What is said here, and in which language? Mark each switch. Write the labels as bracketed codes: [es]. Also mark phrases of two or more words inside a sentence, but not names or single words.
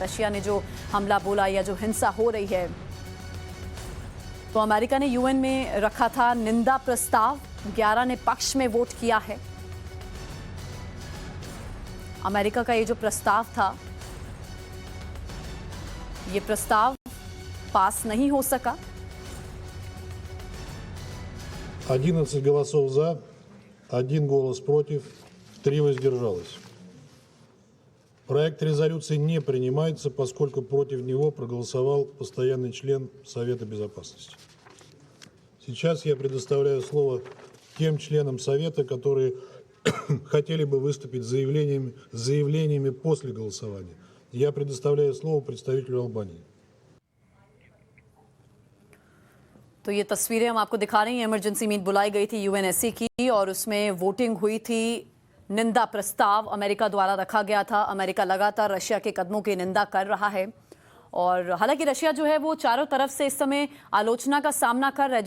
[hi] रशिया ने जो हमला बोला या जो हिंसा हो रही है, तो अमेरिका ने यूएन में रखा था निंदा प्रस्ताव। 11 ने पक्ष में वोट किया है। अमेरिका का ये जो प्रस्ताव था, ये प्रस्ताव पास नहीं हो सका। [ru] 11 голосов за, 1 голос против, 3 воздержалось. Проект резолюции не принимается, поскольку против него проголосовал постоянный член Совета Безопасности. Сейчас я предоставляю слово тем членам Совета, которые хотели бы выступить с заявлениями после голосования. Я предоставляю слово представителю Албании. [hi] तो ये तस्वीरें हम आपको दिखा रहे हैं। [en] emergency meet [hi] बुलाई गई थी यूएनएससी की और उसमें वोटिंग हुई थी। निंदा प्रस्ताव अमेरिका द्वारा रखा गया था। अमेरिका लगातार रशिया के कदमों की निंदा कर रहा है और हालांकि रशिया जो है वो चारों तरफ से इस समय आलोचना का सामना कर रहा है।